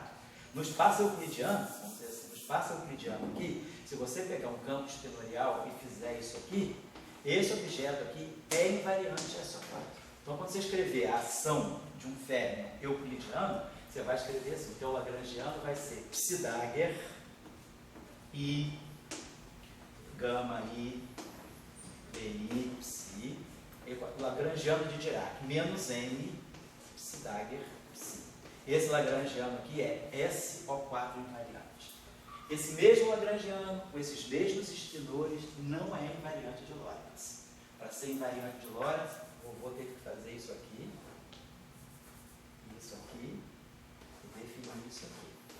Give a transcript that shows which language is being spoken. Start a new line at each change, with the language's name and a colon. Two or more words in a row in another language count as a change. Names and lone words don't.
Portuguese: No espaço euclidiano, vamos dizer assim, no espaço euclidiano aqui, se você pegar um campo espinorial e fizer isso aqui, esse objeto aqui é invariante SO4. Então, quando você escrever a ação de um férmion euclidiano, você vai escrever assim, o teu lagrangiano vai ser psi-Dagger I, gama I, BI, psi, lagrangiano de Dirac, menos M, psi-Dagger, psi. Esse lagrangiano aqui é SO4 invariante. Esse mesmo lagrangiano, com esses mesmos espinores, não é invariante de Lorentz. Para ser invariante de Lorentz, eu vou ter que fazer isso aqui, e definir isso aqui.